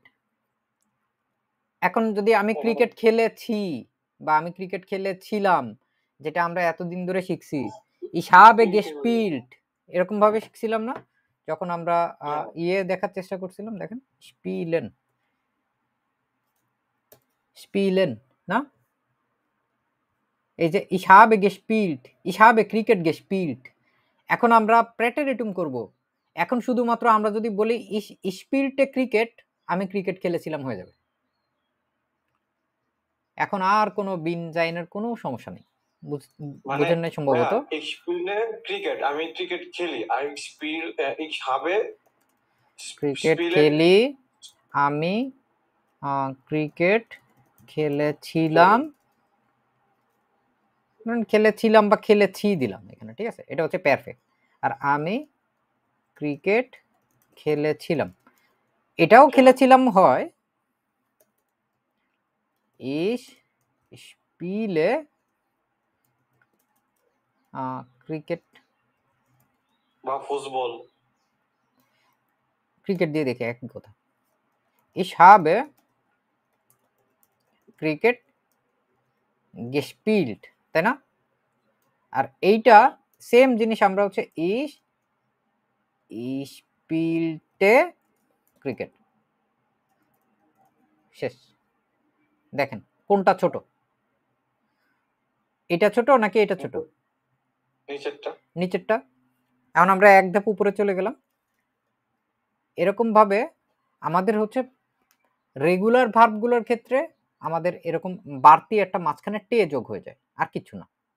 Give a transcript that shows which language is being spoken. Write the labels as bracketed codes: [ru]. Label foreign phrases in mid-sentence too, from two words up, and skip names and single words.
[bn] এখন যদি আমি ক্রিকেট খেলেছি বা আমি ক্রিকেট খেলেছিলাম, যেটা আমরা এতদিন ধরে শিখছি, [de] ich habe gespielt, [bn] এরকম ভাবে শিখছিলাম না? যখন আমরা ইয়ে দেখার চেষ্টা করছিলাম, দেখেন স্পিলেন না, এই যে [de] ich habe ক্রিকেট gespielt, [bn] এখন আমরা প্রেটেরিটুম করব। এখন শুধুমাত্র আমরা যদি বলি [de] ich spielte ক্রিকেট, [bn] আমি ক্রিকেট খেলেছিলাম হয়ে যাবে। এখন আর কোনো বিন জাইনের কোনো সমস্যা নেই। বুঝেন নাই সম্ভবত। [de] ich spiele ক্রিকেট, [bn] আমি ক্রিকেট খেলি। [de] ich habe [bn] ক্রিকেট খেলি, আমি ক্রিকেট খেলেছিলাম, খেলেছিলাম বা খেলেছি দিলাম এখানে, ঠিক আছে? এটা হচ্ছে পারফেক্ট। আর আমি ক্রিকেট খেলেছিলাম, এটাও খেলেছিলাম হয় [de] ich spiele ক্রিকেট [bn] বা ফুটবল, ক্রিকেট দিয়ে দেখে একই কথা। [de] ich habe ক্রিকেট gespielt, [bn] তাই না? আর এইটা সেম জিনিস আমরা হচ্ছে [de] ich spielte ক্রিকেট, [bn] শেষ। দেখেন কোনটা ছোট, এটা ছোট নাকি এটা ছোট? নিচেরটা। এখন আমরা এক ধাপ উপরে চলে গেলাম। এরকম ভাবে আমাদের হচ্ছে রেগুলার ভার্বগুলোর ক্ষেত্রে আমাদের এরকম বাড়তি একটা মাঝখানে টে যোগ হয়ে যায়, আর কিছু না।